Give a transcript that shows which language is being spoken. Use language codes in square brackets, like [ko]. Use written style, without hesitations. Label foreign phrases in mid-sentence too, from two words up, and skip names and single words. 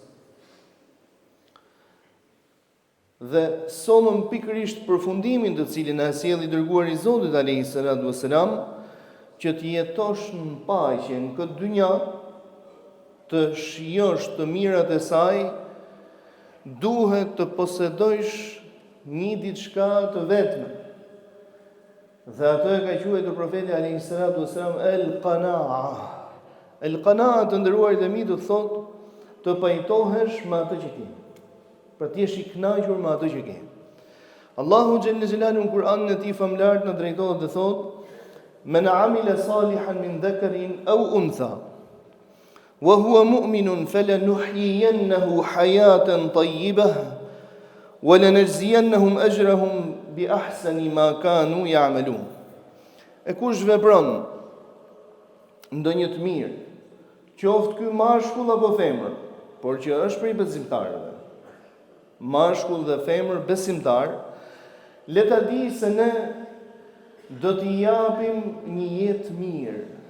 [sq] Dhe solëm pikërisht përfundimin të cilin na sjell i dërguari i Zotit [ar] عليه الصلاة والسلام, [sq] që të jetosh në paqe në këtë dynja, të shijosh të mirat e saj, duhet të posedojsh një diçka të vetme. Dhe ato e ka quajtur profeti [ar] عليه الصلاة والسلام [sq] el-qana'a. El-qana'a, të nderuarit e mi, do të thotë të pajtohesh me atë që ke. Pra të jesh i kënaqur me atë që ke. [ar] الله جل جلاله [sq] në Kur'anin e tij famlar na drejtohet dhe thotë: [ar] "من عمل صالحا من ذكر أو أنثى وهو مؤمن فلنحيينه حياة طيبة ولنجزينهم أجرهم بأحسن ما كانوا يعملون." [sq] E kush vepron ndonjë të mirë, qoftë ky mashkull apo femër, por që është prej besimtarëve, mashkull dhe femër besimtar, le ta di se ne do t'i japim një jetë mirë.